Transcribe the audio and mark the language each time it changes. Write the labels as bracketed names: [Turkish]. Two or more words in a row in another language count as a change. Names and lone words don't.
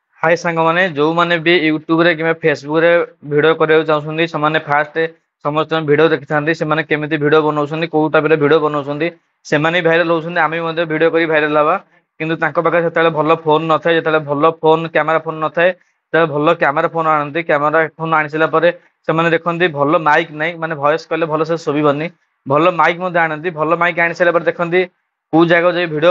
[Odia] ହାଏ ସାଙ୍ଗ ମାନେ ଯୋ ମାନେ ଭି ୟୁଟ୍ୟୁବ ରେ କି ଫେସବୁକ ରେ ଭିଡିଓ କରିବାକୁ ଚାହୁଁଛନ୍ତି ସେମାନେ ଫାଷ୍ଟ ସମସ୍ତ ଭିडिଓ ଦେଖିଥାନ୍ତି ସେମାନେ କେମିତି ଭିडिଓ ବନାଉଛନ୍ତି କୋଉ ଟାଇପରେ ଭିडिଓ ବନାଉଛନ୍ତି ସେମାନେ ଭାଇରାଲ ହଉଛନ୍ତି ଆମେ ମଧ୍ୟ ଭିडिଓ କରି ଭାଇରାଲ ହବା କିନ୍ତୁ ତାଙ୍କ ପାଖରେ ସେତେବେଳେ ଭଲ ଫୋନ ନଥାଏ ଯେତେବେଳେ ଭଲ ଫୋନ କ୍ୟାମେରା ଫୋନ ନଥାଏ ସେତେବେଳେ ଭଲ କ୍ୟାମେରା ଫୋନ ଆଣନ୍ତି କ୍ୟାମେରା ଫୋନ ଆଣି ସାରିଲା ପରେ ସେମାନେ ଦେଖନ୍ତି ଭଲ ମାଇକ ନାହିଁ ମାନେ ଭଏସ କଲେ ଭଲ ସେ ଶୁଭିବନି ଭଲ ମାଇକ ମଧ୍ୟ ଆଣନ୍ତି ଭଲ ମାଇକ ଆଣି ସାରିଲା ପରେ ଦେଖନ୍ତି କୋଉ ଜାଗାକୁ ଯାଇ ଭିଡ଼ିଓ